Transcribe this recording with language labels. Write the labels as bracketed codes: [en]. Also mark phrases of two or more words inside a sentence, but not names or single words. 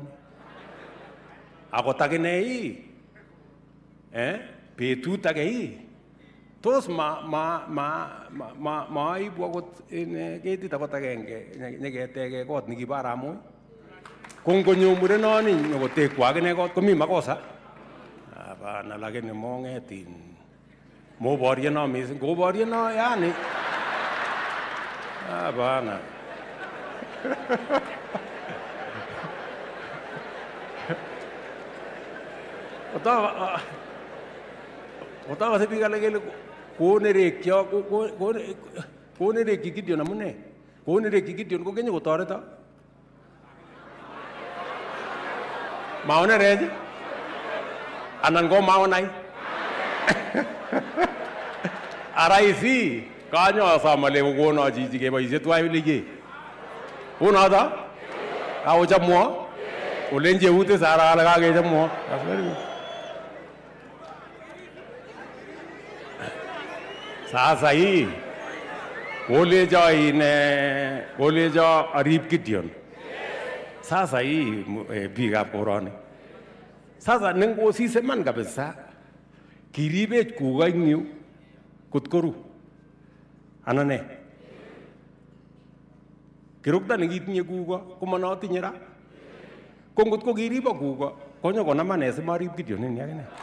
[kln] Akot akine betut age tos maibu akot ketit akot agenge nyeketeke kot nikibo Arap Moi. Ko ngonyo murenoni nyokotekwo akine kot komi makosa. [sw] Hapana, lakini [kln] mong'etin moboryeno mising koboryeno yani. Hapana. Otaka biik alak kele konerekyi Gideon amune? Konerekyi Gideon kokenye kotoreto. Maonerech anan ko maonai. Araisi kanyo asamale kokono chichi keboisie tuwai lege. Unoto? Kaochamwo? Olenje ute sara ala kakechamwo. [en] That's very good. [sw] Sasa hii [kln] kolecho arip Gideon. [sw] Sasa hii [kln] biikab koroni. Sasa nengosise man kabisa kiribech kuko eng yu kot koru. Anan ne? Kirukta nekitinye kuko komanotinye ra. Ko ngot ko kiribo kuko konyo konamane simarip Gideon ini akine.